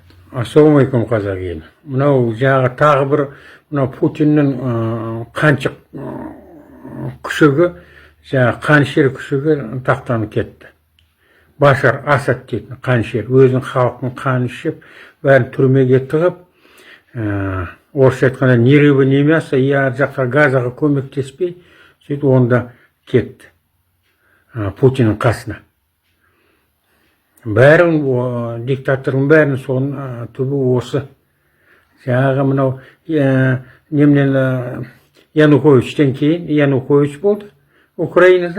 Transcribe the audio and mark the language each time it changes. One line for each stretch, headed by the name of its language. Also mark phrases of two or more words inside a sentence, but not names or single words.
Kazakh: Ассалаумалейкум, қазақ елі. Мынау жағы тағы бір мынау Путиннің қаншық күшігі, қаншер күшігі тақтанып кетті. Башар Асад дейтін қаншер, өзінің халқын қан ішіп, бәрін түрмеге тығып, орысша айтқанда
Russian: ни рыба, ни мясо,
Kazakh: ар жаққа Газаға көмектеспей, сөйтіп онда кетті Путиннің қасына. Бәрін, диктатордың бәрін соның түбі осы. Жаңағы мынау немнен Януковичтен кейін, Янукович болды Украинада.